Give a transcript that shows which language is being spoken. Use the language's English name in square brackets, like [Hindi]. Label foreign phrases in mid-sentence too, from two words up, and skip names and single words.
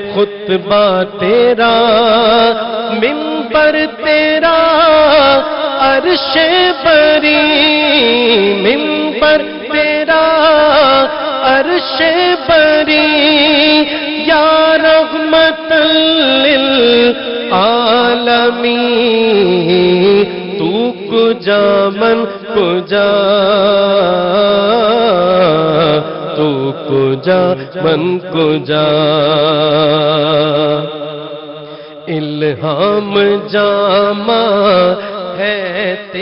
[Urdu] خطبہ تیرا، منبر تیرا، عرش بری منبر تیرا عرش بری [Arabic] یا رحمت للعالمین [Persian] تو کجا من کجا تو کجا من کجا [Urdu] الہام جامع ہے